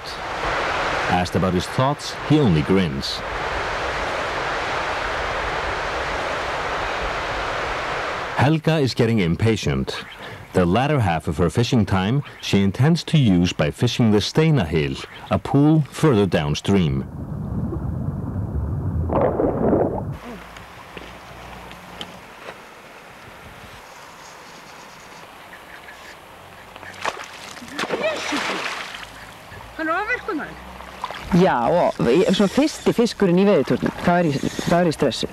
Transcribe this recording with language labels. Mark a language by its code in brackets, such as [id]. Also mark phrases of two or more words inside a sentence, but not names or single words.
[en] Asked about his thoughts, he only grins. Helga is getting impatient. The latter half of her fishing time she intends to use by fishing the Steinahill, a pool further downstream. [is] Já, og svona fyrsti fiskurinn í veiðitúrnum, það er í stressu.